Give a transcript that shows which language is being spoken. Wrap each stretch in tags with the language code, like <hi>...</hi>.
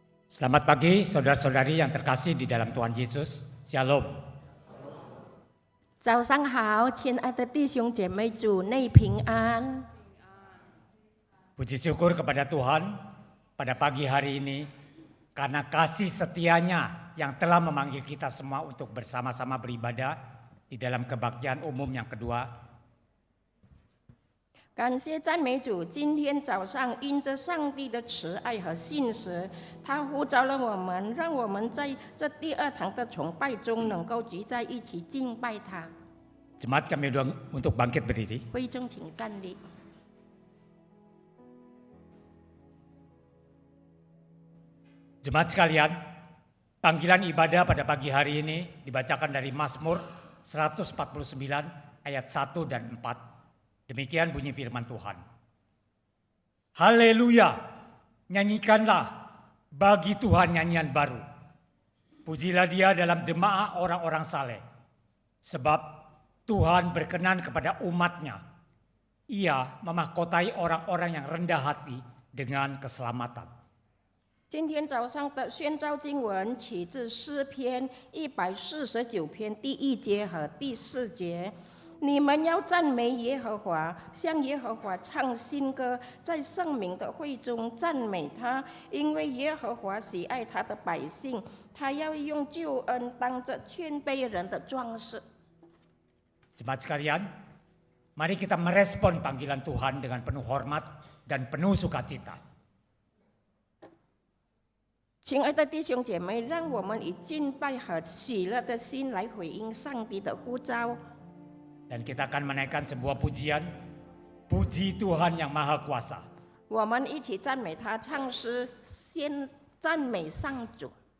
<id>Selamat pagi saudara-saudari yang terkasih di dalam Tuhan Yesus. Shalom.</id> <zh>早上好，亲爱的弟兄姐妹，主内平安。</zh> <id>Puji syukur kepada Tuhan pada pagi hari ini karena kasih setianya yang telah memanggil kita semua untuk bersama-sama beribadah di dalam kebaktian umum yang kedua.</id> <zh>感谢赞美主，今天早上因着上帝的慈爱和信实，他呼召了我们，让我们在这第二堂的崇拜中能够聚在一起敬拜他。</zh> <id>Jemaat kami undang untuk bangkit berdiri.</id> <zh>会众请站立。</zh> <id>Jemaat sekalian, panggilan ibadah pada pagi hari ini dibacakan dari Mazmur 149 ayat 1 dan 4. Demikian bunyi firman Tuhan. Haleluya, nyanyikanlah bagi Tuhan nyanyian baru. Pujilah Dia dalam jemaah orang-orang saleh. Sebab Tuhan berkenan kepada umat-Nya. Ia memahkotai orang-orang yang rendah hati dengan keselamatan.</id> <zh>今天早上的宣召经文取自诗篇149篇第1节和第4节。你们要赞美耶和华，向耶和华唱新歌，在圣明的会中赞美他，因为耶和华喜爱他的百姓，他要用救恩当着谦卑人的装饰。</zh> <id>Jemaat sekalian, mari kita merespon panggilan Tuhan dengan penuh hormat dan penuh sukacita.</id> <zh>亲爱的弟兄姐妹，让我们以敬拜和喜乐的心来回应上帝的呼召。</zh> <id>Dan kita akan menaikkan sebuah pujian, puji Tuhan yang Maha Kuasa.</id> <zh>我们一起赞美他，唱诗先赞美上主。</zh>